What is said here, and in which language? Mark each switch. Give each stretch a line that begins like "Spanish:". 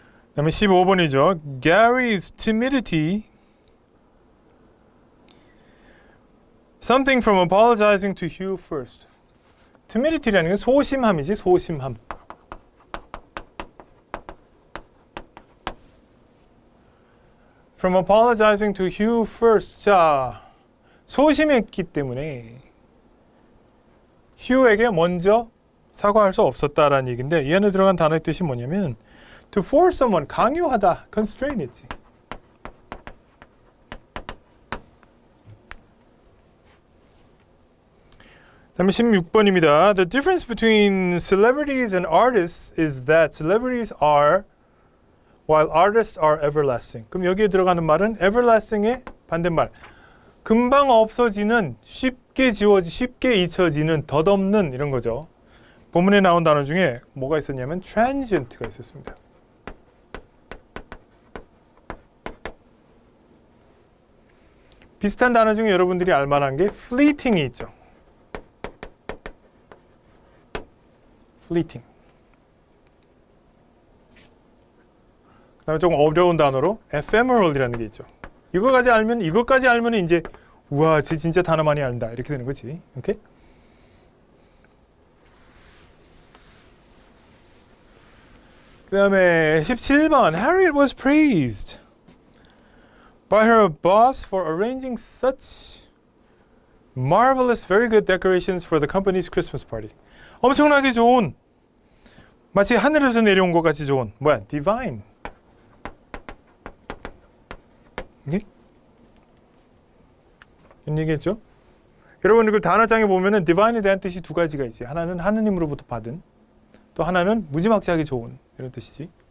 Korean: 그다음에 15번이죠.
English: Gary's timidity. Something from apologizing to Hugh first.
Korean: timidity라는 게 소심함이지, 소심함.
English: From apologizing to Hugh first.
Korean: 자, 소심했기 때문에 휴에게 먼저 사과할 수 없었다라는 얘기인데 이 안에 들어간 단어의 뜻이 뭐냐면
English: to force someone,
Korean: 강요하다, constrain이지. 다음에 16번입니다.
English: The difference between celebrities and artists is that celebrities are while artists are everlasting.
Korean: 그럼 여기에 들어가는 말은 everlasting의 반대말. 금방 없어지는, 쉽게 쉽게 잊혀지는, 덧없는 이런 거죠. 본문에 나온 단어 중에 뭐가 있었냐면 transient가 있었습니다. 비슷한 단어 중에 여러분들이 알만한 게 fleeting이 있죠.
English: fleeting.
Korean: 그다음에 조금 어려운 단어로 ephemeral이라는 게 있죠. 이거까지 알면 이제 우와, 쟤 진짜 단어 많이 안다 이렇게 되는 거지. 오케이? 그다음에 17번
English: Harriet was praised by her boss for arranging such marvelous, very good decorations for the company's Christmas party.
Korean: 엄청나게 좋은, 마치 하늘에서 내려온 것 같이 좋은, 뭐야?
English: divine.
Korean: 이게? 이런 얘기했죠? 여러분 이걸 단어장에 보면은 divine에 대한 뜻이 두 가지가 있지. 하나는 하느님으로부터 받은, 또 하나는 무지막지하게 좋은 이런 뜻이지.